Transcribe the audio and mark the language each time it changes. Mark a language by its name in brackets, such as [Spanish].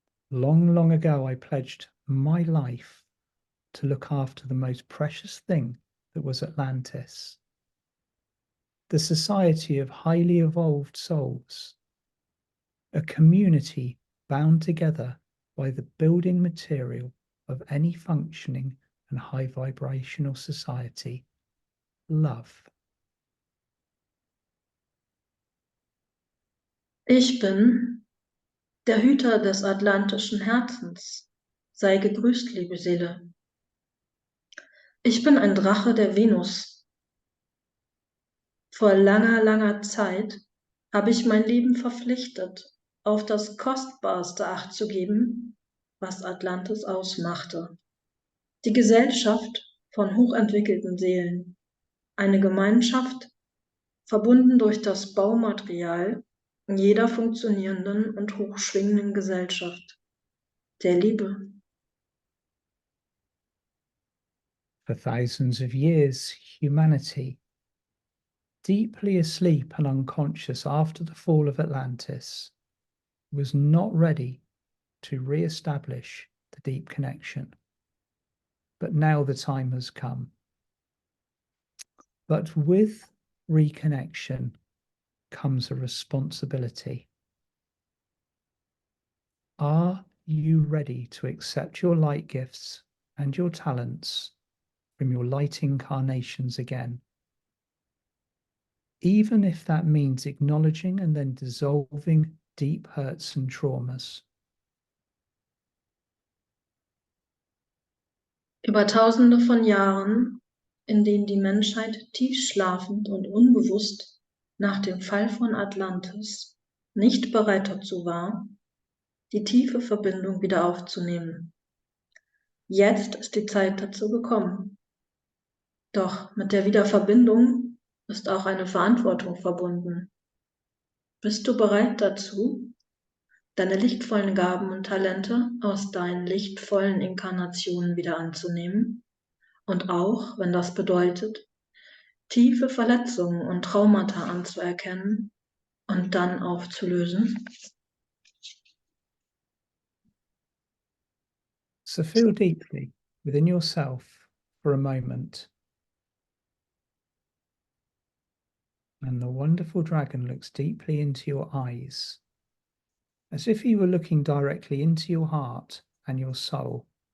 [English] Long, long ago, I pledged my life to look after the most precious thing that was Atlantis, the society of highly evolved souls, a community bound together by the building material of any functioning and high vibrational society, love. [German] Ich bin der Hüter des atlantischen Herzens. Sei gegrüßt, liebe Seele. Ich bin ein Drache der Venus. Vor langer, langer Zeit habe ich mein Leben verpflichtet, auf das Kostbarste Acht zu geben, was Atlantis ausmachte. Die Gesellschaft von hochentwickelten Seelen. Eine Gemeinschaft, verbunden durch das Baumaterial jeder funktionierenden und hochschwingenden Gesellschaft. Der Liebe. [English] For thousands of years, humanity, deeply asleep and unconscious after the fall of Atlantis, was not ready to re-establish the deep connection. But now the time has come. But with reconnection comes a responsibility. Are you ready to accept your light gifts and your talents from your light incarnations again? Even if that means acknowledging and then dissolving deep hurts and traumas. [German] Über Tausende von Jahren, in denen die Menschheit tiefschlafend und unbewusst nach dem Fall von Atlantis nicht bereit dazu war, die tiefe Verbindung wieder aufzunehmen. Jetzt ist die Zeit dazu gekommen. Doch mit der Wiederverbindung ist auch eine Verantwortung verbunden. Bist du bereit dazu? deine lichtvollen Gaben und Talente aus deinen lichtvollen Inkarnationen wieder anzunehmen und auch, wenn das bedeutet, tiefe Verletzungen und Traumata anzuerkennen und dann aufzulösen. [English] So feel deeply within yourself for a moment. And the wonderful dragon looks deeply into your eyes, as if he were looking directly into your heart and your soul.